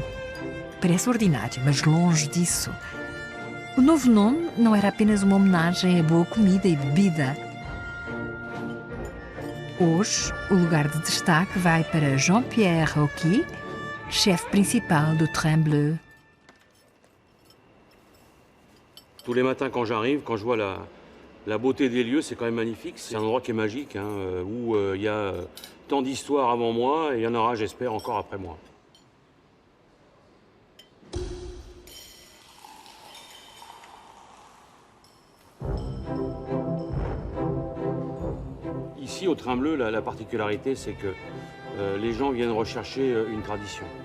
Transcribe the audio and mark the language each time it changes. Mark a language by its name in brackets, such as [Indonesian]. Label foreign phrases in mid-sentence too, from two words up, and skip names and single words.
[Portuguese] Parece ordinário, mas longe disso. O novo nome não era apenas uma homenagem a boa comida e bebida. Hoje, o lugar de destaque vai para Jean-Pierre Rocky, chefe principal do Train Bleu. [French] Tous les matins quand j'arrive, quand je vois La beauté des lieux, c'est quand même magnifique. C'est un endroit qui est magique, hein, où il y a tant d'histoires avant moi et il y en aura, j'espère, encore après moi. Ici, au Train Bleu, la particularité, c'est que les gens viennent rechercher une tradition.